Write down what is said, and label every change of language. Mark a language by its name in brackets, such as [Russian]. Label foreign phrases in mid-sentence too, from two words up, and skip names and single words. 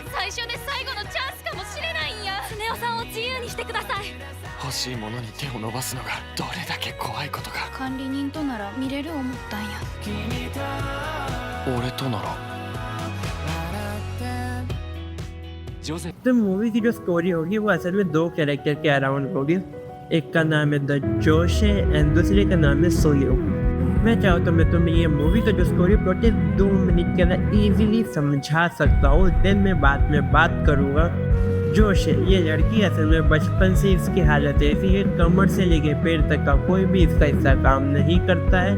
[Japanese] 最初で最後のチャンスかもしれないんやスネ夫さんを自由にしてください欲しいものに手を伸ばすのがどれだけ怖いことか。管理人となら見れる思ったんや俺とならジョゼ [Hindi] तो मूवी की जो स्टोरी होगी वो असल में दो कैरेक्टर के अराउंड होगी। एक का नाम है द जोशे एंड दूसरे का नाम है सोयो। मैं चाहूँ तो मैं तुम्हें ये मूवी का जो [English] story plot [Hindi] है 2 मिनट के अंदर इजीली समझा सकता हूँ। देन मैं बाद में बात करूँगा। जोशे ये लड़की असल में बचपन से इसकी हालत ऐसी है, कमर से लेके पैर तक का कोई भी इसका हिस्सा काम नहीं करता है।